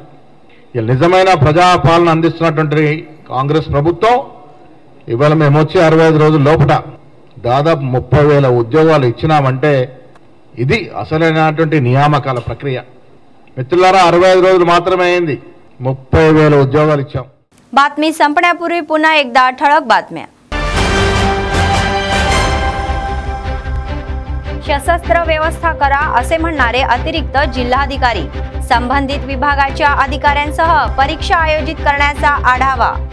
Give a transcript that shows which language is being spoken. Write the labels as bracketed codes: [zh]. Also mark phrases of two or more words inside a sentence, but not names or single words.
[te] ఇలా నిజమైన ప్రజాపాలన అందిస్తున్నటువంటి కాంగ్రెస్ ప్రభుత్వం ఇవాళ మేము వచ్చి 65 రోజుల లోపల దాదాపు 30,000 ఉద్యోగాలు ఇచ్చినామంటే ఇది అసలైనటువంటి నియామకాల ప్రక్రియ। మిత్రులారా, 65 రోజులు మాత్రమే అయింది, 30,000 ఉద్యోగాలు ఇచ్చాం। [mr] बातमी संपण्यापूर्वी पुन्हा एकदा ठळक बातम्या। सशस्त्र व्यवस्था करा असे म्हणणारे अतिरिक्त जिल्हाधिकारी, संबंधित विभागाच्या अधिकाऱ्यांसह परीक्षा आयोजित करण्याचा आढावा।